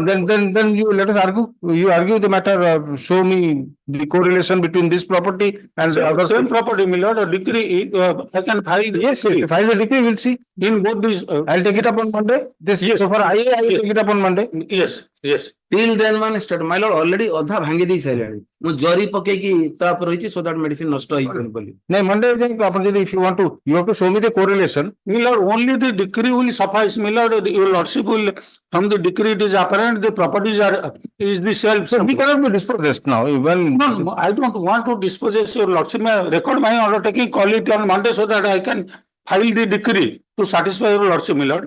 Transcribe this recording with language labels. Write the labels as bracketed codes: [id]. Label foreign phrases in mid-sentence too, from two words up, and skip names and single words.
[en] Then you let us argue. You argue the matter. Show me the correlation between this property and the other. Same property, my lord. A decree, I can file. Yes, file the decree. We'll see. In both these. I'll take it up on Monday. This. Yes. So for I will take it up on Monday. Yes. Till then one start, my lord already [or] ଅଧା ଭାଙ୍ଗି ଦେଇ ସାରିଲାଣି ମୁଁ ଜରି ପକେଇକି ତା ଉପରେ ରହିଛି [en] so that medicine [or] ନଷ୍ଟ ହେଇପାରିବ ବୋଲି [en] No, Monday [or] ଆପଣ ଯଦି [en] if you want to, you have to show me the correlation. My lord, only the decree will suffice, my lord. Your lordship will, from the decree it is apparent the properties is the self. So we cannot be dispossessed now. Well, No, I don't want to dispossess your lordship. May record my undertaking, call it on Monday so that I can file the decree to satisfy your lordship, my lord.